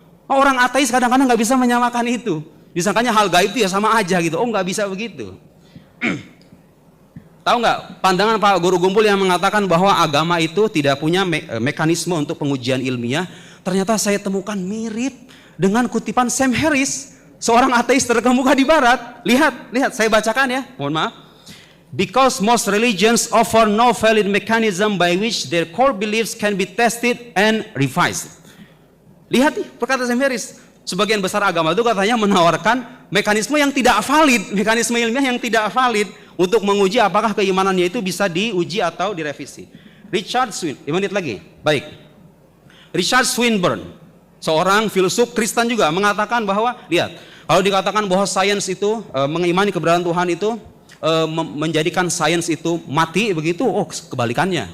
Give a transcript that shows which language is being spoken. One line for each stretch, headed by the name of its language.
Indonesian: Orang ateis kadang-kadang nggak bisa menyamakan itu. Disangkanya hal gaib itu ya sama aja gitu. Oh nggak bisa begitu. Tahu nggak pandangan Pak Guru Gumpul yang mengatakan bahwa agama itu tidak punya mekanisme untuk pengujian ilmiah. Ternyata saya temukan mirip dengan kutipan Sam Harris, seorang ateis terkemuka di barat. Lihat, saya bacakan ya, mohon maaf.
English: Because most religions offer no valid mechanism by which their core beliefs can be tested and revised.
Indonesian: Lihat nih, perkataan Sam Harris. Sebagian besar agama itu katanya menawarkan mekanisme yang tidak valid, mekanisme ilmiah yang tidak valid untuk menguji apakah keimanannya itu bisa diuji atau direvisi. Richard Swinburne, 5 menit lagi. Baik. Richard Swinburne, seorang filsuf Kristen juga mengatakan bahwa, lihat, kalau dikatakan bahwa sains itu mengimani keberadaan Tuhan itu menjadikan sains itu mati begitu, oh kebalikannya.